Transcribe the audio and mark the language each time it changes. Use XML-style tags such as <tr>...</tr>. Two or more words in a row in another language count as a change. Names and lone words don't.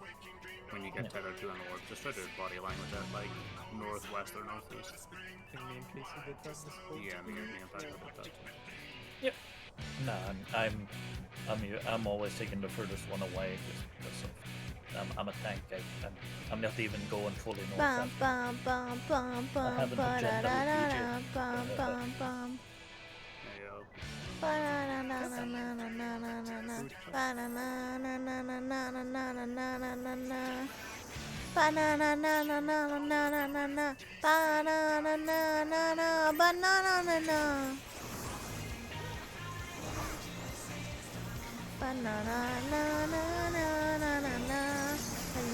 <en>When you get tethered to an orb, just try to body language at like northwest or northeast. I think me and Casey did that this whole Yeah, me and Patrick did that. Yep. No, I'm always taking the furthest one away just because of I'm a tank. I'm not even going fully north. Bum bum bum bum bum have an ba da agenda da with da DJ. da bum bum bum Yeah. ba da na na na na na na na na na ba na na na na na na na na na na na na ba na na na na na na na na na ba na na na na na ba na na na na ba na na na na na na na na</en>